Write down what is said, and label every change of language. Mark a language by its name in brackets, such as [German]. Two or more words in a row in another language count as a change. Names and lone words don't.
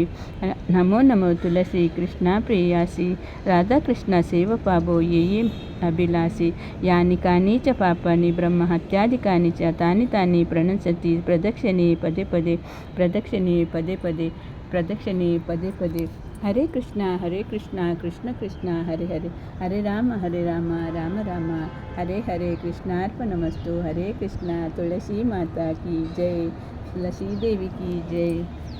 [Bangla] নমো নমো তুলসী কৃষ্ণ প্রেয়সী, রাধাকৃষ্ণ সেবা পাবো যে অভিলাষী. [Sanskrit] ಯಾನಿ ಕಾನಿ ಚ ಪಾಪಾನಿ ಬ್ರಹ್ಮ ಹತ್ಯಾದಿಕಾನಿ ಚ, ತಾನಿ ತಾನಿ ಪ್ರಣಶ್ಯಂತಿ ಪ್ರದಕ್ಷಿಣೆ ಪದೇ ಪದೇ, ಪ್ರದಕ್ಷಿಣೆ ಪದೇ ಪದೇ, ಪ್ರದಕ್ಷಿಣೆ ಪದೇ ಪದೇ. ಹರೇ ಕೃಷ್ಣ ಕೃಷ್ಣ ಕೃಷ್ಣ ಹರೇ ಹರೇ, ಹರೇ ರಾಮ ರಾಮ ರಾಮ ಹರೇ ಹರೇ. ಕೃಷ್ಣಾರ್ಪಣಮಸ್ತು. ಹರೇ ಕೃಷ್ಣ. [Hindi] तुलसी माता की जय, तुलसी देवी की जय.